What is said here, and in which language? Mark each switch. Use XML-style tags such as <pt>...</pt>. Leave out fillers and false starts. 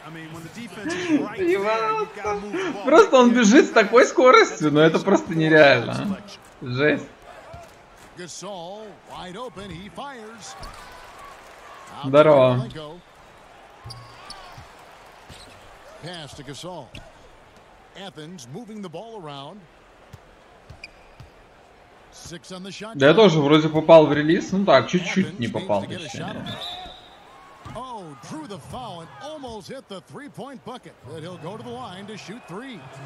<en>I mean, when the defense is right there, you gotta move the ball.</en> <ru>Просто он бежит с такой скоростью, но это просто нереально. Жесть.</ru> <en>Gasol wide open, he fires.</en> <ru>Здорово.</ru> <en>Pass to Gasol. Athens moving the ball around. 6 on the shot.</en> <ru>Да я тоже вроде попал в релиз, ну так, чуть-чуть не попал, точнее.</ru> <en>Oh, drew the foul and almost hit the three-point bucket, but he'll go to the line to shoot 3.</en>